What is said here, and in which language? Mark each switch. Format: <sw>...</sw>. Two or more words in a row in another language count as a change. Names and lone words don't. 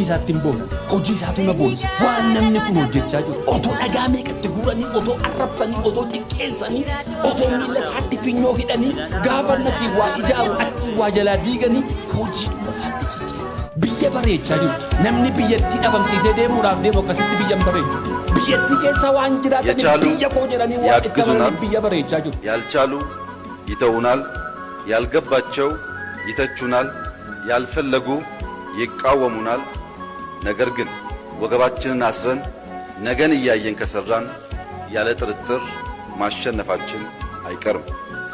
<om>isaatti hin boonu hojii isaatu na boonu waan namni kun hojjechaa jiru otoo dhagaa meeqatti guuranii otoo arrabsanii otoo xiqqeessanii otoo miila isaatti finyoo hidhanii gaafa nasii waa ijaaru achi waa jalaa diiganii hojiidhuma isaatti ciccee biyya bareechaa jiru namni biyyattii dhabamsiisee deemuudhaaf deemu akkasitti biyyan bareechu biyyattii keessa waan jiraataniif biyya koo jedhanii waan itti amananii biyya bareechaa jiru</om> <am>ያልቻሉ ይተውናል ያልገባቸው ይተቹናል ያልፈለጉ ይቃወሙናል ነገር ግን ወገባችንን አስረን ነገን እያየን ከሰራን ያለ ጥርጥር ማሸነፋችን አይቀርም</am>